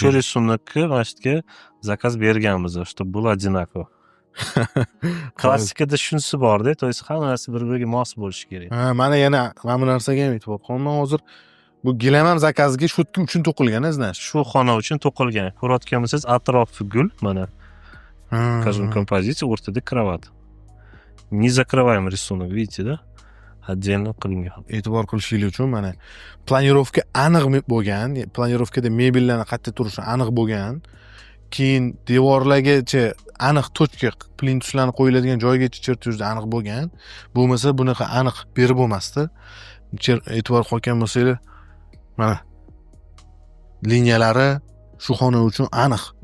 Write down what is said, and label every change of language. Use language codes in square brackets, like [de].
[uz] shu risonga mana shu yerga zakaz berganmiz, [ru] чтобы было одинаково. [uz] Klassikada shunisi bor-da, [ru] то есть [uz] hamma narsa bir-biriga mos bo'lishi kerak. Mana yana mana bu narsaga ham e'tibor qilaman. Hozir bu gilam ham zakazga shotka uchun to'qilgan, знаешь. Shu xona uchun to'qilgan. Ko'rayotgan bo'lsangiz, atrofi gul, mana. [ru] Скажем, композиция, [uz] o'rtada kровать. [ru] Не закрываем рисунок, видите, да? [uz] Отдельно qilingan. E'tibor qilishlik uchun mana planirovka aniq bo'lgan, planirovkada mebellarning qayerda turishi aniq bo'lgan. Keyin devorlargacha aniq tochka plintuslarni qo'yiladigan joygacha chertyujda aniq bo'lgan. Bo'lmasa bunaqa aniq berib bo'lmasdi. E'tibor qilgan bo'lsanglar, mana liniyalari shu xona uchun aniq.